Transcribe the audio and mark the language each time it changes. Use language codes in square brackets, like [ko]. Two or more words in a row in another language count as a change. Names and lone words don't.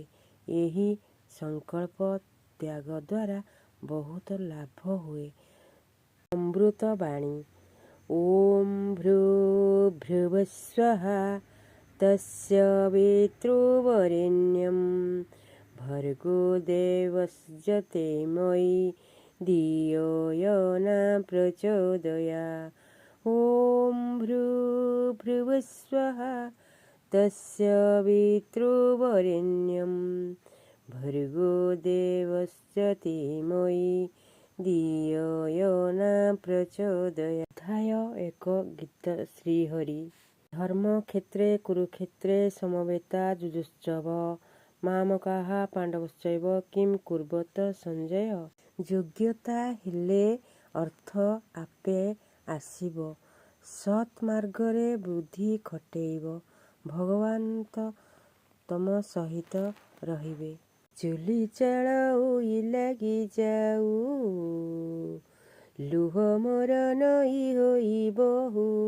[or] ଏହି ସଂକଳ୍ପ ତ୍ୟାଗ ଦ୍ୱାରା ବହୁତ ଲାଭ ହୁଏ। [sa] ଅମୃତବାଣୀ। ଓಂ ଭୂର୍ଭୁବଃ ସ୍ୱଃ ତତ୍ସବିତୃବରେଣ୍ୟଂ ଭର୍ଗୋ ଦେବସ୍ୟ ଧୀମହି ଧିୟୋ यो न प्रचोदयात्। ओं भूर्भुवः स्वः तत्सवितृवरेण्यं भर्गो देवस्य धीमहि धियो यो न प्रचोदयात्। [hi] अध्याय 1 गीत श्रीहरि। [sa] धर्मक्षेत्रे कुरुक्षेत्रे समवेता जुजुत्सव मामकाः पाण्डवश्चैव किं कुर्वत ସଞ୍ଜୟ। [or] ଯୋଗ୍ୟତା ହେଲେ ଅର୍ଥ ଆପେ ଆସିବ। ସତ୍ ମାର୍ଗରେ ବୁଦ୍ଧି ଖଟେଇବ, ଭଗବାନ ତମ ସହିତ ରହିବେ। ଚୁଲି ଚାଳ ଉଇ ଲାଗିଯାଉ, ଲୁହ ମୋର ନଈ ହୋଇ ବହୁ।